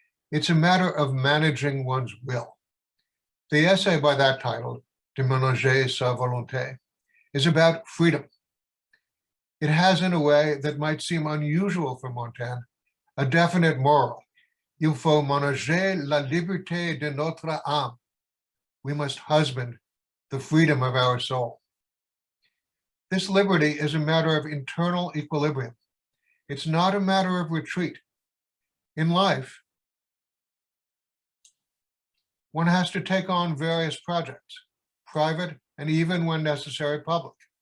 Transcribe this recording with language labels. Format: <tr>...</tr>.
<en>It's a matter of managing one's will. The essay by that title, De ménager sa volonté, is about freedom. It has, in a way that might seem unusual for Montaigne, a definite moral.</en> <fr>Il faut ménager la liberté de notre âme.</fr> <en>We must husband the freedom of our soul. This liberty is a matter of internal equilibrium. It's not a matter of retreat. In life, one has to take on various projects, private and even when necessary, public.</en>